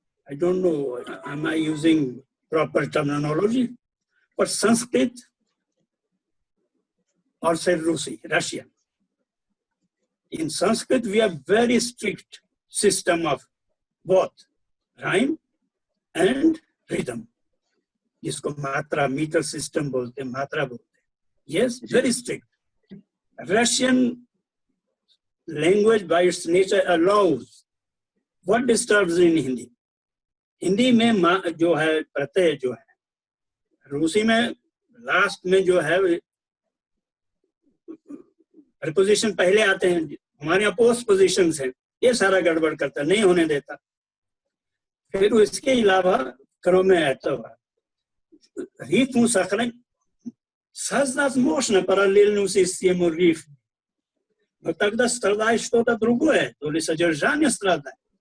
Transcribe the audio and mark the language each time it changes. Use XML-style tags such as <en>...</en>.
<en>I don't know, am I using proper terminology? But Sanskrit or say Russian. In Sanskrit, we have very strict system of both rhyme and rhythm.</en> <hi>जिसको मात्रा metre system बोलते हैं, मात्रा बोलते हैं.</hi> <en>Yes, very strict. Russian language by its nature allows what disturbs in Hindi.</en> <hi>Hindi में जो है प्रत्यय जो है, रूसी में लास्ट में जो है preposition पहले आते हैं, हमारे यहाँ पोस्ट पोजिशंस हैं, ये सारा गड़बड़ करता, नहीं होने देता. फिर इसके अलावा</hi> <ru>кроме этого рифму сохранить, создать можно параллельную систему рифм. Но тогда страдает что-то другое, то ли содержание страдает.</ru>